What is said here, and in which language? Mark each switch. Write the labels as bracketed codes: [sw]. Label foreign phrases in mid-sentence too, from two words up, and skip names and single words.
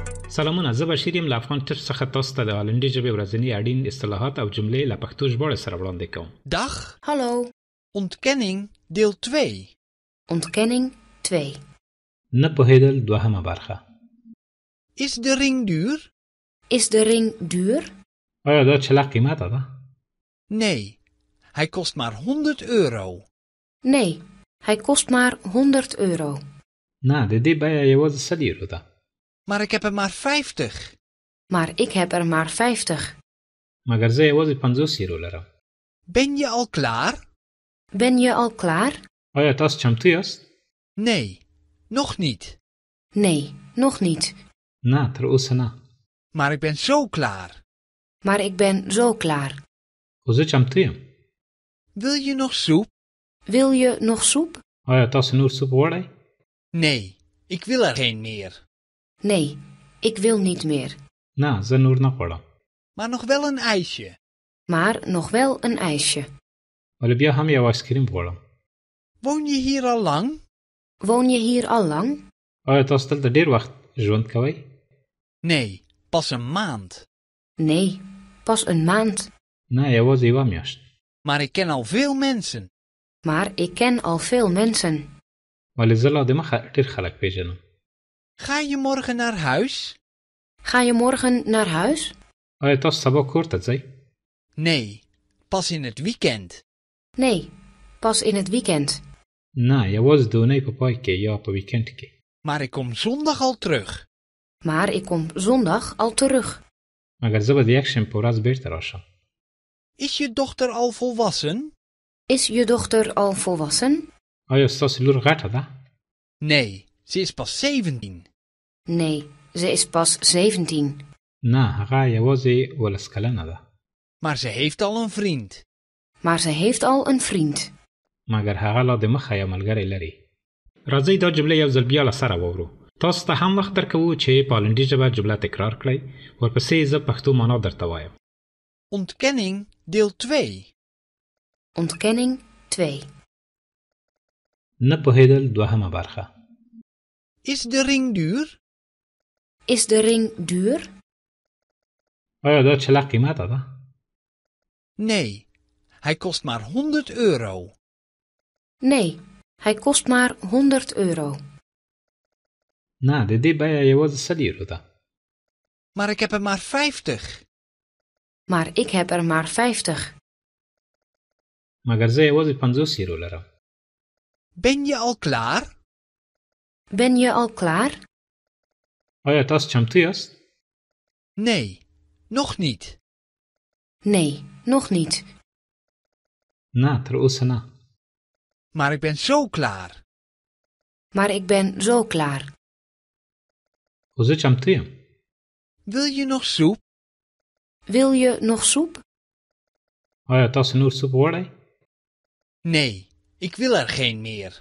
[ps] سلامونه، زه بشیر یم له افغان ټچ څخه تاسو ته د هالندي ژبې ورځني اړین اصطلاحات او جملې له پښتو ژباړې سره وړاندې کوم. [nl] Dag, Hallo, ontkenning deel 2. ontkenning 2. [ps] نه پوهېدل دوهمه برخه. [nl] Is de ring duur? Is de ring duur? [ps] آیا دا چله قیمته ده؟ [nl] Nee, hij kost maar 100 euro. Nee, hij kost maar 100 euro. [ps] نه، د دې بیه یوازې 100 یورو ده. [nl] Maar ik heb er maar 50. Maar ik heb er maar 50. [ps] مګر زه یوازې 50 یورو لرم. [nl] Ben je al klaar? Ben je al klaar? [ps] آیا تاسو چمتو یاست؟ [nl] Nee, nog niet. Nee, nog niet. [ps] نه، تر اوسه نه. [nl] Maar ik ben zo klaar. Maar ik ben zo klaar. [ps] خو زه چمتو یم. [nl] Wil je nog soep? Wil je nog soep? [ps] آیا تاسو نور سوپ غواړئ؟ [nl] Nee, ik wil er geen meer. Nee, ik wil niet meer. [ps] نه، زه نور نه غواړم. [nl] Maar nog wel een ijsje. Maar nog wel een ijsje. [ps] ولی بیا هم یو آیسکریم غواړم. [nl] Woon je hier al lang? Woon je hier al lang? [ps] آیا تاسو دلته ډیر وخت ژوند کوئ؟ [nl] Nee, pas een maand. Nee, pas een maand. [ps] نه، یوازې یوه میاشت. [nl] Maar ik ken al veel mensen. Maar ik ken al veel mensen. [ps] ولی زه لا دمخه ډیر خلک پیژنم. [nl] Ga je morgen naar huis? Ga je morgen naar huis? [ps] آیا تاسو سبا کور ته ځئ؟ [nl] Nee, pas in het weekend. Nee, pas in het weekend. [ps] نه، یوازې د اونۍ په پای کې یا په ویکند کې. [nl] Maar ik kom zondag al terug. Maar ik kom zondag al terug. [ps] مګر زه به د یکشنبې په ورځ بیرته راشم. [nl] Is je dochter al volwassen? Is je dochter al volwassen? [ps] آیا ستاسو لور غټه ده؟ [nl] Nee, ze is pas 17. Nee, ze is pas 17. [ps] نه، هغه یوازې 12 کلنه ده. [nl] Maar ze heeft al een vriend. Maar ze heeft al een vriend. [ps] مګر هغه لا دمخه یو ملګری لري. راځئ دا جمله یو ځل بیا له سره واورو. تاسو ته هم وخت درکوو چې په هالندي ژبه جمله تکرار کړئ. ورپسې زه پښتو معنا درته وایم. [nl] Ontkenning deel 2. Ontkenning 2. [ps] نه پوهېدل دوهمه برخه. [nl] Is de ring duur? Is de ring duur? [ps] آیا دا چله قیمته ده؟ [nl] Nee, hij kost maar 100 euro. Nee, hij kost maar 100 euro. [ps] نه، د دې بیه یوازې 100 یورو ده. [nl] Maar ik heb er maar 50. Maar ik heb er maar 50. [ps] مګر زه یوازې 50 یورو لرم. [nl] Ben je al klaar? Ben je al klaar? [ps] آیا تاسو چمتو یاست؟ [nl] Nee, nog niet. Nee, nog niet. [ps] نه، تر اوسه نه. [nl] Maar ik ben zo klaar. Maar ik ben zo klaar. [ps] خو زه چمتو یم. [nl] Wil je nog soep? Wil je nog soep? [ps] آیا تاسو نور سوپ غواړئ؟ [nl] Nee, ik wil er geen meer.